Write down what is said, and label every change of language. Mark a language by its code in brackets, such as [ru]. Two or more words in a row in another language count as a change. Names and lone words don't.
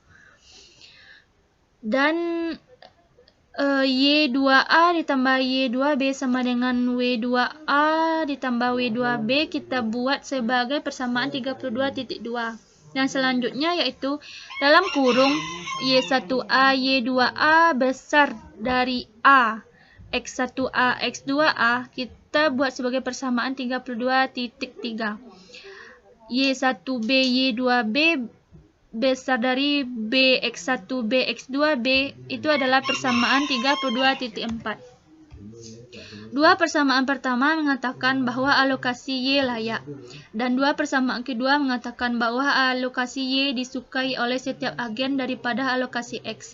[id] Dan Y2A ditambah Y2B sama dengan W2A ditambah W2B kita buat sebagai persamaan 32.2. Dan selanjutnya yaitu dalam kurung Y1A Y2A besar dari A, X1A X2A kita buat sebagai persamaan 32.3. Y1B Y2B besar dari B X1 B X2 B itu adalah persamaan 32.4. Dua persamaan pertama mengatakan bahwa alokasi Y layak, dan dua persamaan kedua mengatakan bahwa alokasi Y disukai oleh setiap agen daripada alokasi X.